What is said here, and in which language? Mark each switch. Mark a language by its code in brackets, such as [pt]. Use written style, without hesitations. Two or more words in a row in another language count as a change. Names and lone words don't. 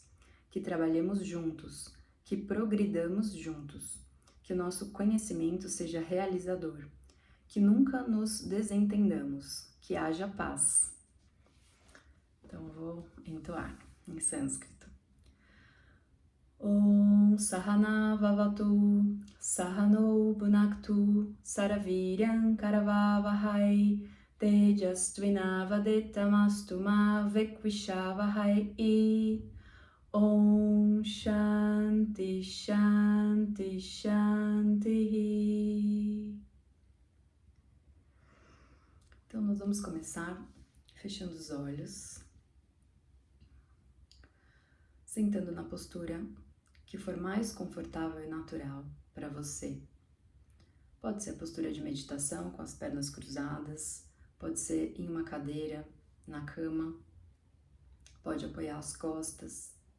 [pt] Que trabalhemos juntos, que progridamos juntos. Que o nosso conhecimento seja realizador. Que nunca nos desentendamos. Que haja paz. Então eu vou entoar em sânscrito. [sa] ॐ सह नाववतु सह नौ भुनक्तु सह वीर्यं करवावहै तेजस्वि नावधीतमस्तु मा विद्विषावहै. ॐ शान्तिः शान्तिः शान्तिः. [pt] Então nós vamos começar fechando os olhos, sentando na postura que for mais confortável e natural para você. Pode ser a postura de meditação com as pernas cruzadas, pode ser em uma cadeira, na cama, pode apoiar as costas.